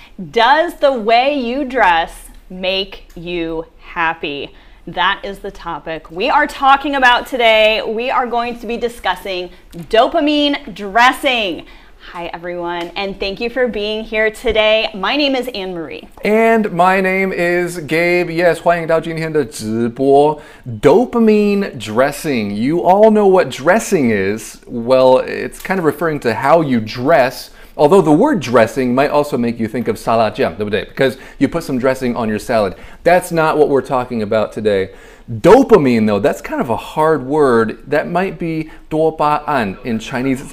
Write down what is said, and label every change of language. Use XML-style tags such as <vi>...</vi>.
<en>Does the way you dress make you happy? That is the topic we are talking about today. We are going to be discussing dopamine dressing. Hi everyone, and thank you for being here today. My name is Anne-Marie. And my name is Gabe. Yes,</en> <zh>欢迎到今天的直播.</zh> <en>Dopamine dressing. You all know what dressing is. Well, it's kind of referring to how you dress. Although the word dressing might also make you think of salad jam,</en> <zh>对不对?</zh> <en>Because you put some dressing on your salad. That's not what we're talking about today. Dopamine, though, that's kind of a hard word. That might be 多巴胺 in Chinese.</en>